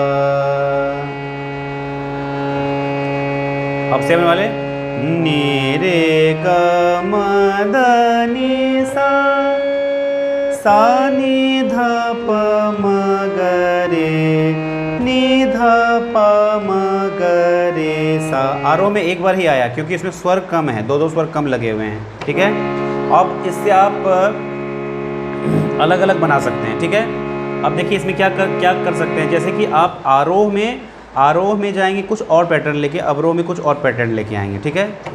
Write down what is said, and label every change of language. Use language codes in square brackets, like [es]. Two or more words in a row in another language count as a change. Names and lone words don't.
[hi] अब सेवन वाले नी रे ग म द नी सा सा नी ध प म रे नी ध प म रे सा। आरोह में एक बार ही आया क्योंकि इसमें स्वर कम है, दो स्वर कम लगे हुए हैं, ठीक है। अब इससे आप अलग अलग बना सकते हैं, ठीक है। अब देखिए इसमें क्या कर सकते हैं, जैसे कि आप आरोह में जाएंगे कुछ और पैटर्न लेके, अवरोह में कुछ और पैटर्न लेके आएंगे, ठीक है।